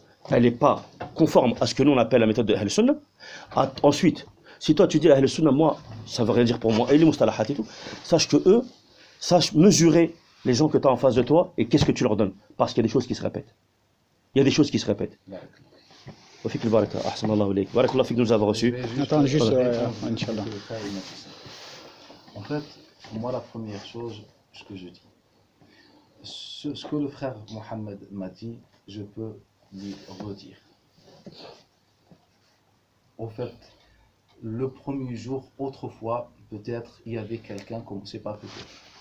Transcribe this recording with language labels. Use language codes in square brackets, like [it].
[fr] Elle n'est pas conforme à ce que nous, on appelle la méthode de Ahl Sunnah. Ensuite, si toi, tu dis Ahl Sunnah, moi, ça ne veut rien dire pour moi. Et les moustalahat et tout. Sache que eux, sache mesurer les gens que tu as en face de toi et qu'est-ce que tu leur donnes. Parce qu'il y a des choses qui se répètent. Il y a des choses qui se répètent. [ar] وفيك البركة أحسن الله إليك بارك الله فيك نزاف رسول نتمنى جزء إن شاء الله. [fr] En fait, moi la première chose, ce que je dis, ce que le frère Mohamed m'a dit, je peux lui redire. En fait, le premier jour, autrefois, peut-être il y avait quelqu'un qu'on ne sait pas peut-être.